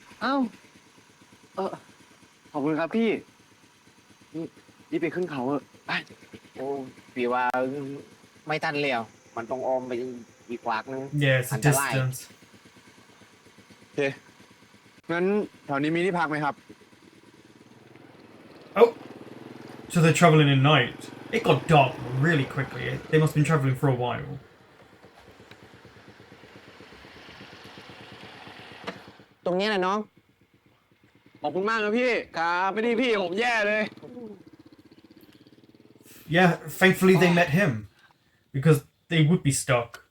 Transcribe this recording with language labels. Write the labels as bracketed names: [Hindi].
[Thai] เอ้าขอบคุณครับพี่ นี่ไปขึ้นเขาเออไป โอ้พี่ว่าไม่ทันแล้วมันต้องออมไปอีกฝั่งนึง [English] Yeah, it's a Underline. distance. [Thai] โอเค งั้นแถวนี้มีที่พักไหมครับ [English] Oh, so they're traveling at night. It got dark really quickly. They must have been traveling for a while. [Thai] ตรงนี้แหละน้อง ขอบคุณมากนะพี่ครับไม่ได้พี่ผมแย่เลย [English] Yeah, thankfully they met him. Because they would be stuck.